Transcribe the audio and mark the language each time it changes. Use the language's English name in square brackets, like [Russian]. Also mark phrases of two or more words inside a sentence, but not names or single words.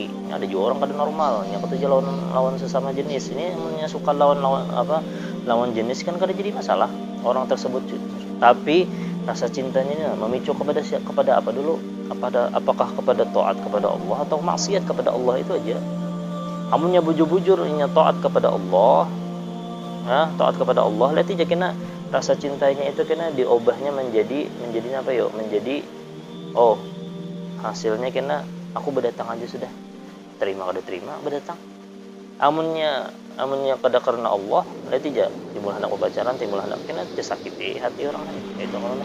[Banjar] Ada juga orang kada normal yang ketujuh lawan sesama jenis, ini yang suka lawan jenis kan kada jadi masalah orang tersebut, tapi rasa cintanya memicu kepada apa dulu? Apakah kepada taat kepada Allah atau maksiat kepada Allah, itu aja. Amunnya bujur-bujur ini taat kepada Allah, taat kepada Allah, lihat aja kena rasa cintanya itu kena diubahnya menjadi apa yo? Menjadi hasilnya kena aku berdatang aja sudah. Terima kada terima berdatang. Amunnya kada karena Allah, lihat aja timbul hendak pacaran, timbul hendak kena disakiti hati orang itu kalau.